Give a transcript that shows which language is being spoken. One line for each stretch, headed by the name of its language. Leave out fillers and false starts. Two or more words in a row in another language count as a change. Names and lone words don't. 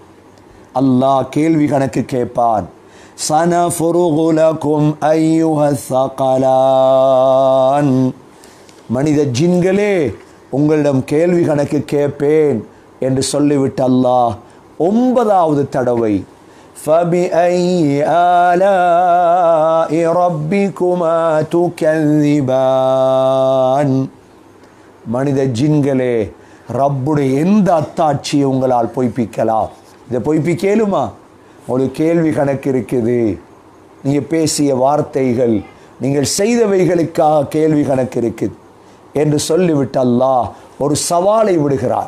Tamil: அல்லாஹ் கேள்வி கணக்கு கேட்பான்.
Arabic: سنفرغ لكم أيه الثقلان,
Tamil: மனித ஜின்களே உங்களிடம் கேள்வி கணக்கு கேட்பேன் என்று சொல்லிவிட்டு அல்லாஹ் 9வது தடவை
Arabic: فَبِأَيِّ آلَاءِ رَبِّكُمَا تُكَذِّبَانِ.
Tamil: மனித ஜின்களே, ரப்புடைய எந்த அத்தாட்சியை உங்களால் பொய்ப்பிக்கலாம்? இதை பொய்ப்பிக்கலுமா? ஒரு கேள்வி கணக்கு இருக்குது. நீங்கள் பேசிய வார்த்தைகள், நீங்கள் செய்தவைகளுக்காக கேள்வி கணக்கு இருக்குது என்று சொல்லிவிட்டு அல்லாஹ் ஒரு சவாலை விடுகிறார்.